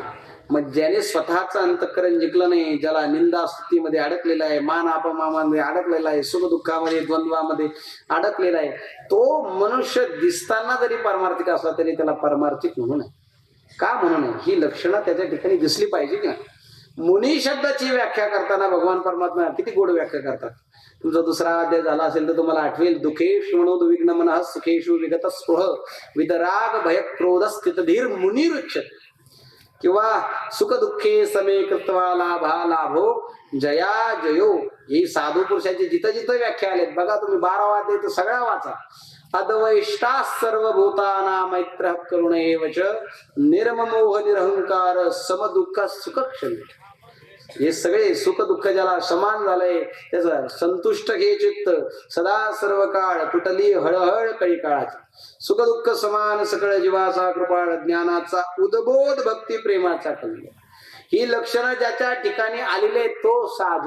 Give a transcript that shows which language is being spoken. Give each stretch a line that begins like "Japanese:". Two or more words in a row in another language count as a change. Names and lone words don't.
Marathi: मग ज्याने स्वतःच अंतःकरण जिंकलं नाही, ज्याला निंदा स्तुतीमध्ये अडकलेला आहे, मान अपमानामध्ये अडकलेला आहे, सुख दुःखामध्ये द्वंद्वामध्ये अडकलेला आहे, तो मनुष्य दिसताना जरी पारमार्थिक असला तरी त्याला पारमार्थिक म्हणू नये. का म्हणू नये? ही लक्षणं त्याच्या ठिकाणी दिसली पाहिजे की नाही. मुनी शब्दाची व्याख्या करताना भगवान परमात्मा किती गोड व्याख्या करतात. तुमचा दुसरा अध्याय झाला असेल तर तुम्हाला आठवेल.
Sanskrit: दुःखेश म्हणून विघ्न मनः सुखेशु विगत स्पृह विदराग भय क्रोध स्थित धीर मुनिरुच्यते. किंवा सुख दुःखे समे कृत्वा लाभा लाभो जया जयो.
Marathi: ही साधू पुरुषाची जिथं जिथं व्याख्या आलेत बघा तुम्ही. 12 अध्याय तर सगळा वाचा.
Sanskrit: अद्वैष्टा सर्वभूताना मैत्र करुण एवच निर्ममोह निरहंकार सम दुःख सुख क्षमी.
Marathi: हे सगळे सुख दुःख ज्याला समान झालंय त्याचं संतुष्ट हे चित्त सदा सर्व काळ तुटली हळहळ कळी काळाची. सुख दुःख समान सकळ जीवाचा कृपाळ ज्ञानाचा उद्बोध भक्ती प्रेमाचा कल्य. ही लक्षणं ज्याच्या ठिकाणी आलेले तो साधू.